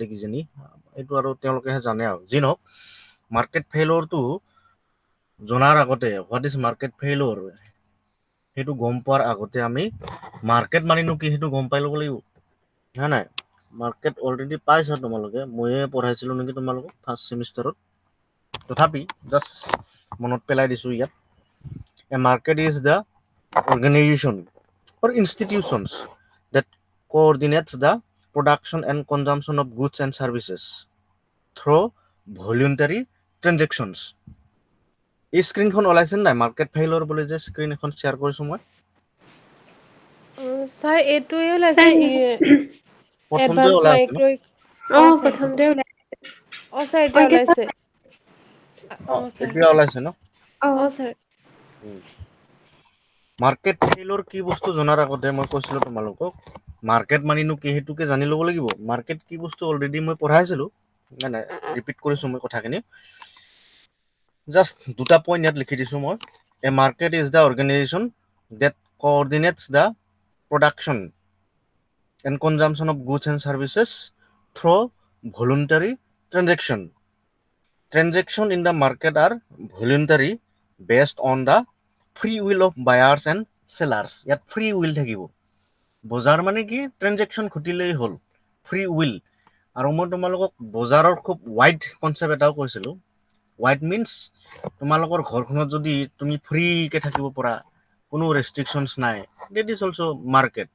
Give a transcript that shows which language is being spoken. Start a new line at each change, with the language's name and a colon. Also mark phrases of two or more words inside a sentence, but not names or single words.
Assamese: কিজানি এইটো আৰু তেওঁলোকেহে জানে আৰু যি নহওক মার্কেট ফেইলৰটো জনাৰ আগতে
English: what is market failure
Assamese: হেতু গম পোৱাৰ আগতে আমি মার্কেট মানিনো কি হেতু গম পাই ল'ব লাগিব হা নাই মার্কেট অলৰেডি পাইছা তোমালোকে ময়ে পঢ়াইছিলো নেকি তোমালোকক ফাৰ্স্ট সেমিষ্টাৰত তথাপি জাস্ট মনত পেলাই দিছো ইয়াত
English: a market is the organization or institutions that coordinates the production and consumption of goods and services through voluntary transactions
Assamese: এই স্ক্রিনখন ওলাইছে নাই
English: market failure
Assamese: বুলি যে স্ক্রিন এখন শেয়াৰ কৰিছো মই স্যাৰ এইটোৱে ওলাইছে প্ৰথমতে এডভান্স ওলাই আছে ন মাইক্ৰ প্ৰথমতে ওলাই স্যাৰ এতিয়া ওলাইছে স্যাৰ এতিয়া ওলাইছে ন স্যাৰ
English: market failure
Assamese: কি বস্তু জনাৰ আগতে মই কৈছিলো তোমালোকক মার্কেট মানিনো কি হেতুকে জানি ল'ব লাগিব মার্কেট কি বস্তু অলৰেডি মই পঢ়াইছিলো নাই ৰিপিট কৰিছো মই কথাখিনি জাস্ট দুটা পইণ্ট ইয়াত লিখি দিছো মই
English: a market is the অর্গানাইজেশন that coordinates the production and consumption of goods and services through voluntary transaction in the market are voluntary based on the free will of buyers and sellers
Assamese: ইয়াত
English: free will
Assamese: থাকিব বজাৰ মানে কি ট্ৰানজেকশন ঘটিলেই হ'ল
English: free will
Assamese: আৰু মই তোমালোকক বজাৰৰ খুব
English: wide concept
Assamese: এটাও কৈছিলো
English: wide means
Assamese: তোমালোকৰ ঘৰখনত যদি তুমি ফ্ৰীকে থাকিব পৰা কোনো ৰেষ্ট্ৰিকশনছ নাই
English: that is also market